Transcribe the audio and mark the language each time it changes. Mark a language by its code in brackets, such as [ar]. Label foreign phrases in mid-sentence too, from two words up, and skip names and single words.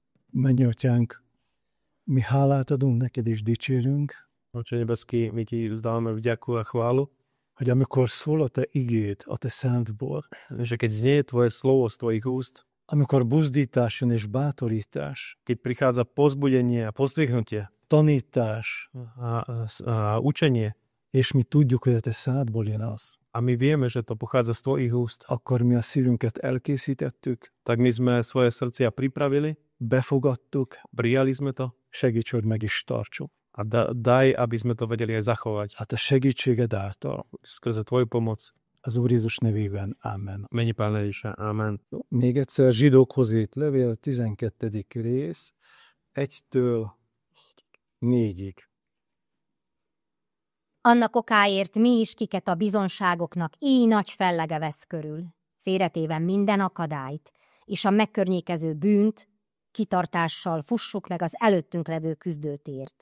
[hu] Mennyei Atyánk, mi hálát adunk neked és dicsérünk, [sk] Oče nebeský, my ti vzdávame vďaku a chválu, [hu] hogy amikor szól a te igéd a te szentból, [sk] že keď znie tvoje slovo z tvojich úst, [hu] amikor buzdítás jön és bátorítás, [sk] keď prichádza pozbudenie a pozdvihnutie [hu] tanítás, [sk] a učenie, [hu] és mi tudjuk, hogy a te szádból jön az, [sk] a my vieme, že to pochádza z tvojich úst, [hu] akkor mi a szívünket elkészítettük, [sk] tak my sme svoje srdcia pripravili, [hu] befogadtuk, [sk] prijali sme to [hu] segíts, hogy meg is tartsuk. [sk] a daj, aby sme to vedeli aj zachovať. [hu] A te segítséged által, [sk] Skrze tvoju pomoc. [hu] az Úr Jézus nevében. Amen. [sk] Mene Pána Ježiša. Amen. [hu] Még egyszer Zsidókhoz írt levél, 12. rész, 1-től 4-ig. Annak okáért mi is, kiket a bizonságoknak így nagy fellege vesz körül, félretéve minden akadályt, és a megkörnyékező bűnt, kitartással fussuk meg az előttünk levő küzdőtért.